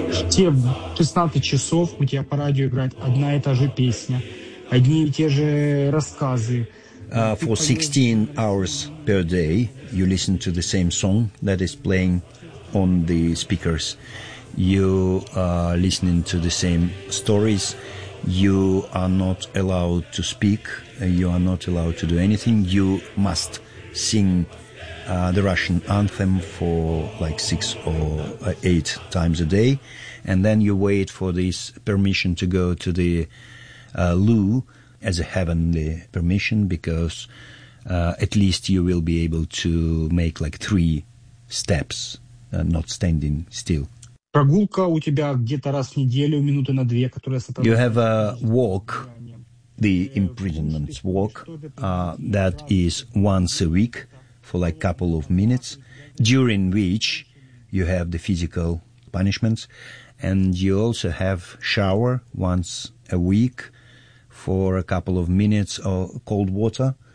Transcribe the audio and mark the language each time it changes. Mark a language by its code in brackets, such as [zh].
[ru] Те 16 часов у тебя по радио играет одна и та же песня, одни и те же рассказы. [en] For 16 hours per day, you listen to the same song that is playing on the speakers. You are listening to the same stories. You are not allowed to speak. You are not allowed to do anything. You must sing the Russian anthem for like 6 or 8 times a day. And then you wait for this permission to go to the loo as a heavenly permission, because at least you will be able to make like 3 steps, not standing still. Прогулка у тебя где-то раз в неделю, минуты на две, которая сопровождается. You have a walk, the imprisonment walk, that is once a week for like a couple of minutes, during which you have the physical punishments. And you also have shower once a week for a couple of minutes of cold water.